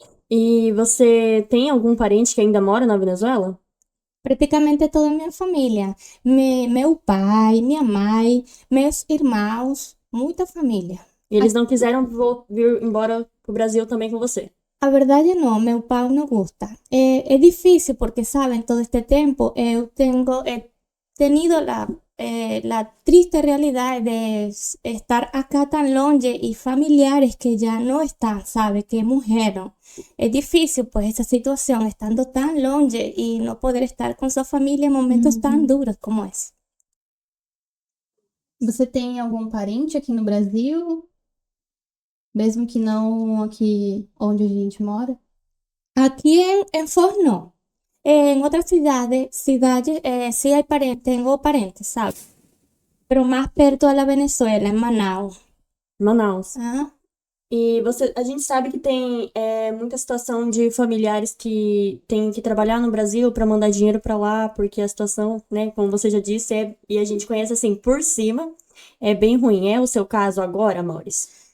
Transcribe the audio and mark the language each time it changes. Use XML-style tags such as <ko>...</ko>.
<pt>E você tem algum parente que ainda mora na Venezuela? Praticamente toda a minha família. Meu pai, minha mãe, meus irmãos, muita família. E eles não quiseram vir embora pro Brasil também com você? A verdade não, meu pai não gosta. É difícil porque, sabem, todo este tempo eu tenido</pt> <es>la triste realidad de estar acá tan longe y familiares que ya no están, ¿sabe? Que murieron. Es difícil, pues, esa situación, estando tan longe y no poder estar con su familia en momentos tan duros como esse.</es> <pt>Você tem algum parente aqui no Brasil? Mesmo que não aqui onde a gente mora?</pt> <es>Aquí en Forno, en otras ciudades, sí hay parentes, tengo parentes, ¿sabes? Pero más perto de la Venezuela, en Manaus.</es> <pt>Manaus. Ah, E a gente sabe que tem muita situação de familiares que têm que trabalhar no Brasil para mandar dinheiro para lá, porque a situação, né, como você já disse, e a gente conhece assim por cima, é bem ruim. É o seu caso agora, Maurício?</pt>